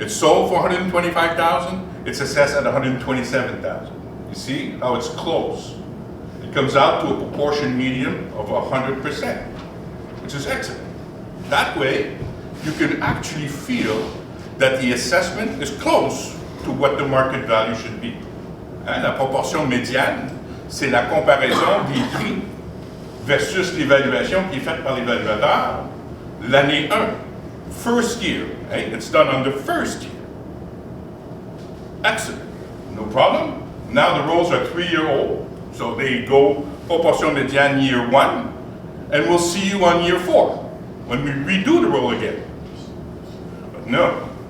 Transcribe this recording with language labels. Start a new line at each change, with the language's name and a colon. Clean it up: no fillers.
English: It's sold for $125,000, it's assessed at $127,000. You see how it's close? It comes out to a proportion median of 100%, which is excellent. That way, you can actually feel that the assessment is close to what the market value should be.
French: La proportion médiane, c'est la comparaison des prix versus l'évaluation qui est faite par l'évaluateur l'année 1,
English: first year. Right? It's done on the first year. Excellent, no problem. Now the rolls are 3-year-old. So they go proportion médiane year 1, and we'll see you on year 4, when we redo the roll again. But no.